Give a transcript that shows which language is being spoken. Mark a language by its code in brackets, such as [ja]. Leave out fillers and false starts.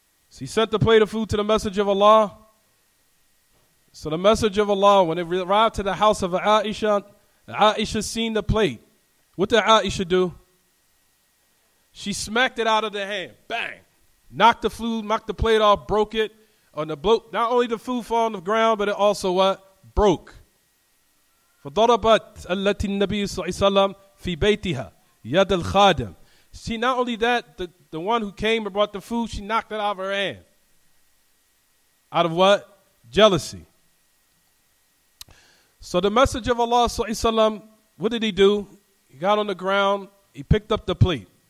[en] So he sent the plate of food to the Messenger of Allah. So the Messenger of Allah, when it arrived to the house of Aisha seen the plate. What did Aisha do? She smacked it out of the hand. Bang! Knocked the food, knocked the plate off, broke it. Not only the food fell on the ground, but it also what? Broke. [ar] فضربت التي النبي صلى الله عليه وسلم في بيتها يد الخادم. [en] See, not only that, the one who came and brought the food, she knocked it out of her hand. Out of what? Jealousy. So the Messenger of Allah sallallahu alaihi wasallam, what did he do? He got on the ground, he picked up the plate.